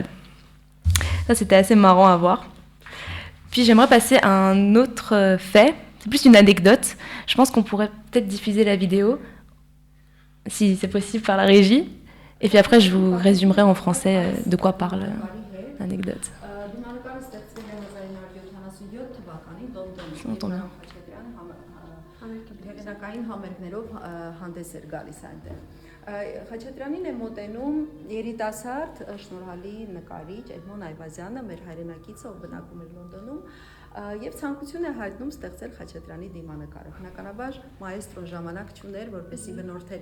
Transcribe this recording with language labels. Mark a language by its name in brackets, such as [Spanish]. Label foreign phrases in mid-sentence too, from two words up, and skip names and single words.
[French] Ça, c'était assez marrant à voir. Puis j'aimerais passer à un autre fait, c'est plus une anecdote. Je pense qu'on pourrait peut-être diffuser la vidéo, si c'est possible par la régie. Et puis après, je vous résumerai en français de quoi parle l'anecdote. On entend bien. [Armenian] Հեղինակային համերգներով հանդես էր գալիս այնտեղ։ Խաչատրյանին է մոտենում երիտասարդ շնորհալի նկարիչ Էդմոն Այվազյանը, մեր հայրենակիցը, ով բնակվում էր Լոնդոնում, եւ ցանկություն է հայտնում ստեղծել Խաչատրյանի դիմանկարը։ Բնականաբար մայեստրոն ժամանակ չուներ, որպեսզի բնորդեր